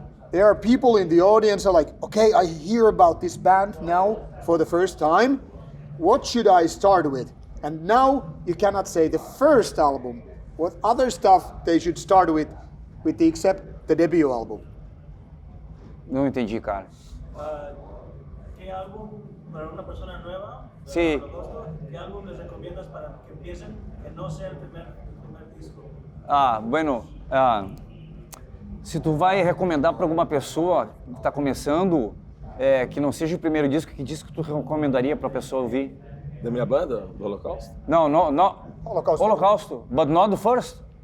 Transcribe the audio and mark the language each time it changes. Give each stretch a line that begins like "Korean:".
English: There are people in the audience who are like, okay, I hear about this band now for the first time. What should I start with? And now you cannot say the first album. What other stuff they should start with the except the debut album?
Portuguese: Não entendi, cara.
Spanish: ¿Qué álbum para una persona nueva? Sí. ¿Qué álbum les recomiendas para que empiecen que no sea el primer disco?
Portuguese: Bueno, se tu vai recomendar para alguma pessoa que está começando, que não seja o primeiro disco, que disco tu recomendaria para a pessoa ouvir? Da minha banda, do Holocausto? Não. Holocausto.
English: Holocausto, but not the first.